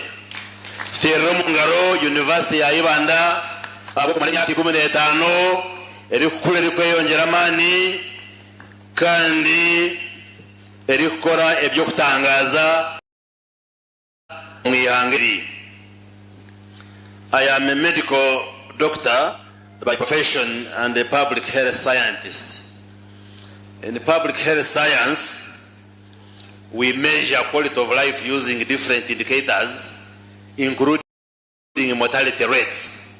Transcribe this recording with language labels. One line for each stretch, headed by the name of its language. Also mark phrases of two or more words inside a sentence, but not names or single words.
Nyankole: Terumungaro University ya Ibanda abo kumara imyaka 15 eri kukura eri kweyongera amani kandi eri gukora ebyo kutangaza mu ihangiri.
English: I am a medical doctor by profession and a public health scientist. In public health science, we measure quality of life using different indicators, including mortality rates.